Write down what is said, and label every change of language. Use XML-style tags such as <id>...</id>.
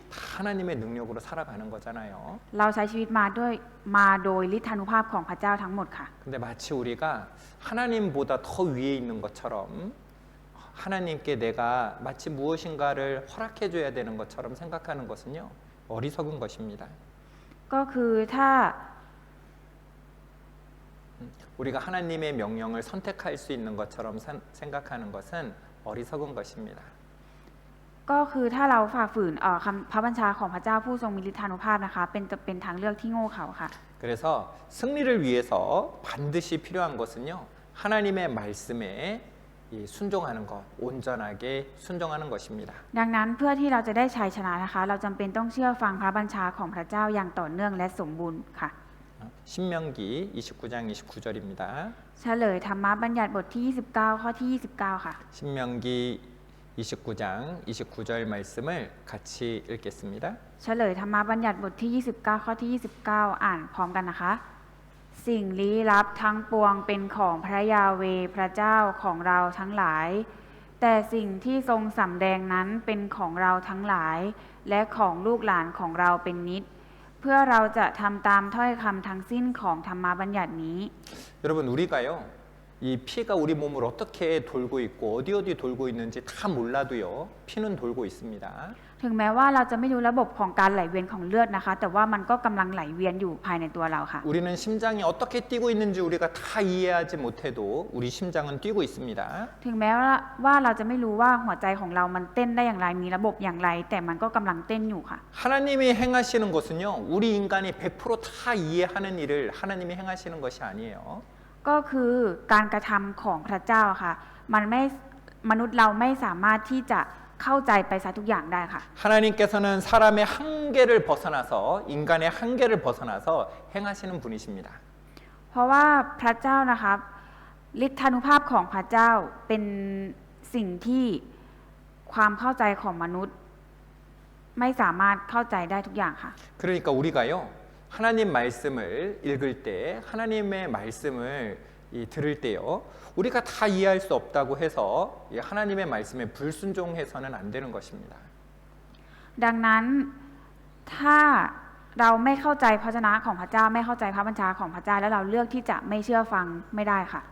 <ko>다 하나님의 능력으로 살아가는 거잖아요.</ko> <th>เราใช้ชีวิตมาโดยฤทธานุภาพของพระเจ้าทั้งหมดค่ะ</th> <ko>근데 마치 우리가 하나님보다 더 위에 있는 것처럼 하나님께 내가 마치 무엇인가를 허락해 줘야 되는 것처럼 생각하는 것은요. 어리석은 것입니다.</ko> <th>ก็คือถ้า</th> <ko>우리가 하나님의 명령을 선택할 수 있는 것처럼 생각하는 것은 어리석은 것입니다.</ko> <th>ก็คือถ้าเราฝ่าฝืนคำพระบัญชาของพระเจ้าผู้ทรงมีฤทธานุภาพนะคะเป็นทางเลือกที่โง่เขลาค่ะ</th> <ko>그래서 승리를 위해서 반드시 필요한 것은요. 하나님의 말씀에 순종하는 것, 온전하게 순종하는 것입니다.</ko> <th>ดังนั้นเพื่อที่เราจะได้ชัยชนะนะคะ เราจำเป็นต้องเชื่อฟังพระบัญชาของพระเจ้าอย่างต่อเนื่องและสมบูรณ์ค่ะ</th> <ko>신명기 29장 29절입니다.</ko> <th>เฉลยธรรมบัญญัติบทที่ 29 ข้อที่ 29 ค่ะ</th> <ko>신명기 29장 29절 말씀을 같이 읽겠습니다.</ko> <th>เฉลยธรรมบัญญัติบทที่ 29 ข้อที่ 29 อ่านพร้อมกันนะคะ สิ่งลี้ลับทั้งปวงเป็นของพระยาเวห์พระเจ้าของเราทั้งหลาย แต่สิ่งที่ทรงสำแดงนั้นเป็นของเราทั้งหลาย และของลูกหลานของเราเป็นนิจ เพื่อเราจะทำตามถ้อยคำทั้งสิ้นของธรรมบัญญัตินี้</th> <ko>여러분 우리가요. 이 피가 우리 몸을 어떻게 돌고 있고 어디 돌고 있는지 다 몰라도요. 피는 돌고 있습니다.</ko> <th>ถึงแม้ว่าเราจะไม่รู้ระบบของการไหลเวียนของเลือดนะคะ แต่ว่ามันก็กำลังไหลเวียนอยู่ภายในตัวเราค่ะ</th> <ko>우리는 심장이 어떻게 뛰고 있는지 우리가 다 이해하지 못해도 우리 심장은 뛰고 있습니다.</ko> <th>ถึงแม้ว่าเราจะไม่รู้ว่าหัวใจของเรามันเต้นได้อย่างไรมีระบบอย่างไร แต่มันก็กำลังเต้นอยู่ค่ะ</th> <ko>하나님이 행하시는 것은요. 우리 인간이 100% 다 이해하는 일을 하나님이 행하시는 것이 아니에요.</ko> <th>ก็คือการกระทำของพระเจ้าค่ะมนุษย์เราไม่สามารถที่จะเข้าใจไปซะทุกอย่างได้ค่ะ</th> <ko>하나님께서는 사람의 한계를 벗어나서 인간의 한계를 벗어나서 행하시는 분이십니다.</ko> <th>เพราะว่าพระเจ้านะคะฤทธานุภาพของพระเจ้าเป็นสิ่งที่ความเข้าใจของมนุษย์ไม่สามารถเข้าใจได้ทุกอย่างค่ะ</th> <ko>그러니까 우리가요. 하나님 말씀을 읽을 때 하나님의 말씀을 들을 때요. 우리가 다 이해할 수 없다고 해서 하나님의 말씀에 불순종해서는 안 되는 것입니다.</ko> <th>ดังนั้นถ้าเราไม่เข้าใจพระวจนะของพระเจ้าไม่เข้าใจพระบัญชาของพระเจ้าแล้วเราเลือกที่จะไม่เชื่อฟังไม่ได้ค่ะ</th>